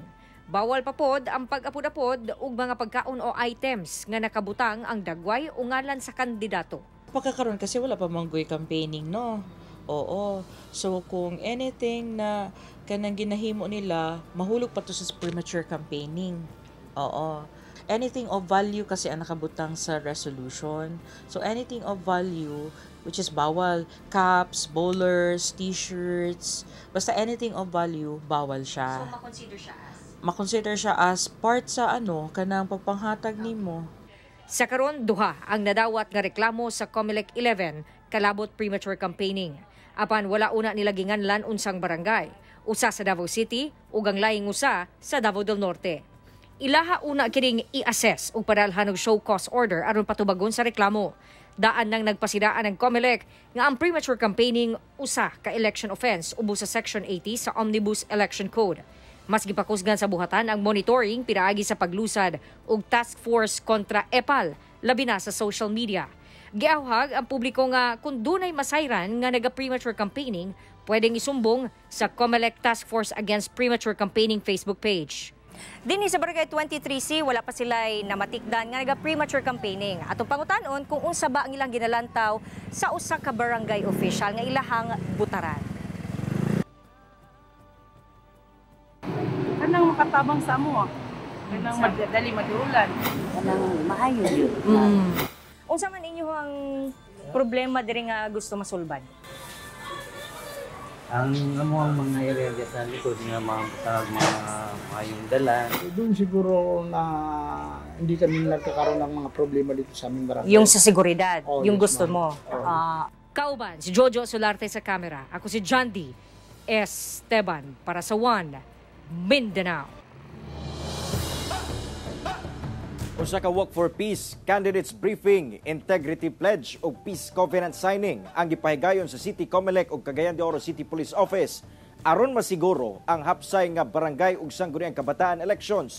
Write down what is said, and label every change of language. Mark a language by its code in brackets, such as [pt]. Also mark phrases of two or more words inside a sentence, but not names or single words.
[ceb] Bawal pa pod ang pag-apod-apod ug mga pagkaon o items nga nakabutang ang dagway o ngalan sa kandidato. [tl] Pagkakaroon kasi wala pa manggoy campaigning, no? Oo. [ceb] So kung anything na kanang ginahimo nila, mahulog pa to sa [en] premature campaigning. [ceb] Oo. [en] Anything of value [ceb] kasi ang nakabutang sa resolution. [en] So anything of value, which is bawal, caps, bowlers, t-shirts, basta anything of value, [ceb] bawal siya. So makonsider siya as? Makonsider siya as part sa kanang pagpanghatag nimo. Sa karon duha ang nadawat nga reklamo sa COMELEC 11 kalabot [en] premature campaigning. [ceb] Apan wala una nila ginganlan unsang barangay, usa sa Davao City ug ang laing usa sa Davao del Norte. Ilaha una kining i-assess ug padalhan og show cause order aron patubagon sa reklamo. Daan nang nagpasidaan ng COMELEC nga ang [en] premature campaigning [ceb] usa ka [en] election offense [ceb] ubos sa Section 80 sa Omnibus Election Code. Mas gipakusgan sa buhatan ang monitoring pinaagi sa paglusad ug [en] task force [ceb] kontra EPAL labi na sa [en] social media. [ceb] Giawhag ang publiko nga kung dunay masayran nga naga- [en] premature campaigning, [ceb] pwedeng isumbong sa COMELEC Task Force Against Premature Campaigning Facebook page. Dinhi sa Barangay 23C, wala pa sila'y namatikdan nga naga- [en] premature campaigning. [ceb] Atong pangutanon kung unsa ba ang ilang ginalantaw sa usa ka barangay official nga ilahang butaran. Kanang makatabang sa amo, kanang madali madulan, kanang maayo yun. Unsa man inyo ang problema diri nga gusto masulbad? Ang mga area sa likod nga mga mayong dalan. [tl] Doon siguro na hindi kami nagkakaroon ng mga problema dito sa aming barangay. Yung sa seguridad, yung [en] yes, [tl] gusto mo. [ceb] Kauban, si Jojo Solarte sa camera. Ako si Jandy Esteban para sa One Mindanao. Usa ka Walk for Peace Candidates Briefing, Integrity Pledge ug Peace Covenant Signing ang gipahigayon sa City COMELEC ug Cagayan de Oro City Police Office aron masiguro ang hapsay nga barangay ug sangguniang kabataan elections.